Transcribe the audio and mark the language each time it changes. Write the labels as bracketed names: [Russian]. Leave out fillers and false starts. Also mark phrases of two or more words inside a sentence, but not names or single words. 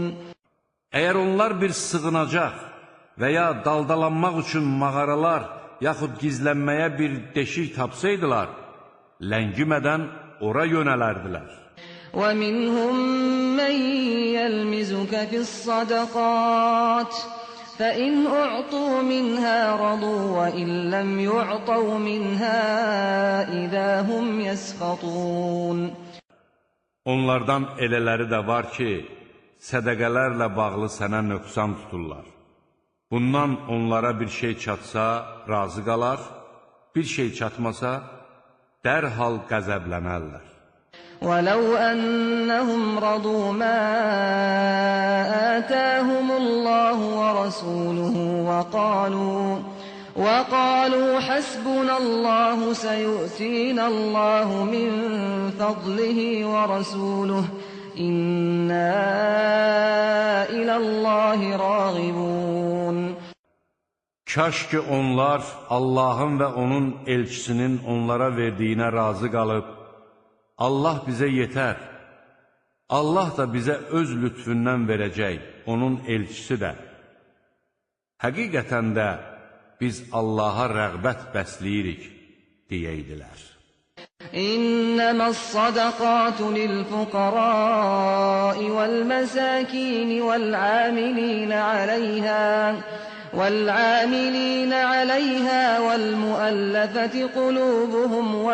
[Azerbaijani] Əgər onlar bir sığınacaq və ya daldalanmaq üçün mağaralar yaxud gizlənməyə bir deşik tapsaydılar, ləngimədən ora yönələrdilər. [Arabic] وَمِنْهُمْ مَنْ يَلْمِزُكَ فِي الصَّدَقَاتِ فَإِنْ أُعْطُوا مِنْهَا رَضُوا وَإِنْ لَمْ يُعْطَوْا مِنْهَا إِذَا هُمْ يَسْخَطُونَ. [Azerbaijani] Onlardan elələri də var ki, sədəqələrlə bağlı sənə nöqsan tuturlar. Bundan onlara bir şey çatsa, razı qalar, bir şey çatmasa, dərhal qəzəblənərlər. [Arabic] وَلَوْ أَنَّهُمْ رَضُوا مَا آتَاهُمُ اللَّهُ وَرَسُولُهُ وَقَالُوا حَسْبُنَا اللَّهُ سَيُؤْتِينَا اللَّهُ مِنْ فَضْلِهِ وَرَسُولُهُ إِنَّا إِلَى اللَّهِ راغبون. [Azerbaijani] Kaş ki onlar Allahın və onun elçisinin onlara verdiyinə razı qalıb, Allah bizə yetər, Allah da bizə öz lütfündən verəcək, onun elçisi də. Həqiqətən də biz Allaha rəğbət bəsləyirik, deyirdilər. [Arabic] إنما الصدقات للفقراء والمساكين والعاملين عليها والمؤلفة قلوبهم